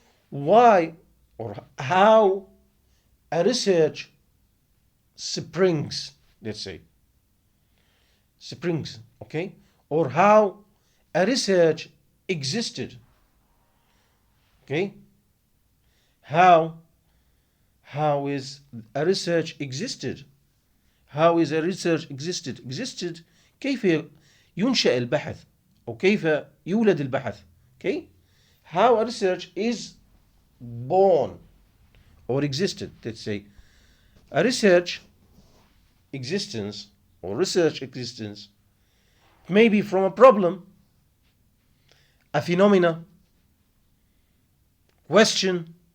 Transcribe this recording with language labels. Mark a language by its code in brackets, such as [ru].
[en] Why or how a research springs, let's say, springs, okay? Or how a research existed, okay? How is a research existed? How is a research existed? [ar] Existed كيف ينشأ البحث أو كيف يولد البحث. [en] Okay? How a research is born or existed. Let's say a research existence or research existence may be from a problem, a phenomena, question.